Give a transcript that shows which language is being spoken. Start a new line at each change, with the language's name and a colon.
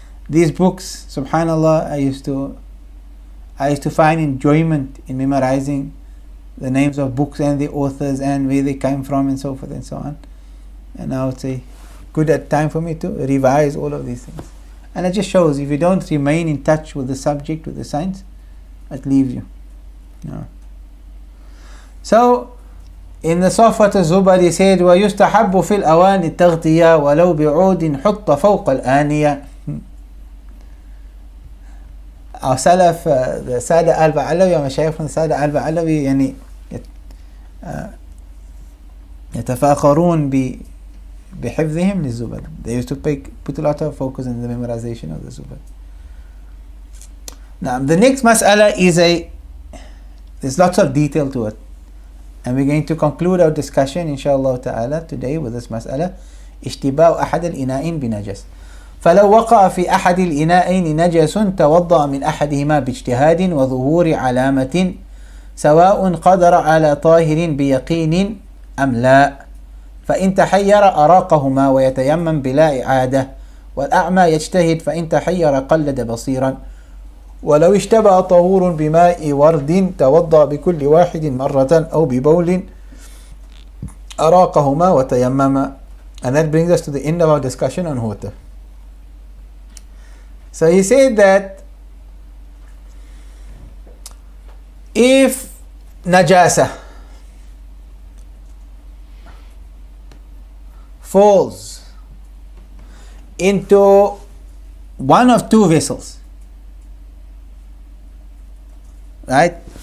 English: These books, subhanallah, I used to find enjoyment in memorizing the names of books and the authors and where they came from and so forth and so on. And now it's a good time for me to revise all of these things. And it just shows if you don't remain in touch with the subject, with the science, it leaves you. No. So, in the Safat al-Zubad he said,
Arabic: وَيُسْتَحَبُّ فِي الْأَوَانِ التَّغْطِيَةِ وَلَوْ بِعُودٍ حُطَّ فَوْقَ الْآنِيَةِ.
English: Our Salaf, the Sada al-Ba'alawi, our Mashaykh from the Sada al-Ba'alawi,
Arabic: يعني يتفاخرون بحفظهم للزبد.
English: They used to put a lot of focus in the memorization of the Zubad. Now, the next mas'ala is there's lots of detail to it. And we're going to conclude our discussion, inshallah ta'ala, today with this mas'ala.
Arabic: اشتباه أحد الإناءين بنجس. فلو وقع في أحد الإناءين نجس توضأ من أحدهما باجتهاد وظهور علامة سواء قدر على طاهر بيقين أم لا، فإن تحير أراقهما ويتيمم بلا إعادة، والأعمى يجتهد فإن تحير قلد بصيرا، ولو اشتبه طهور بماء ورد توضأ بكل واحد مرة أو ببول أراقهما وتيمم.
English: And that brings us to the end of our discussion on water. So he said that if najasa falls into one of two vessels, right?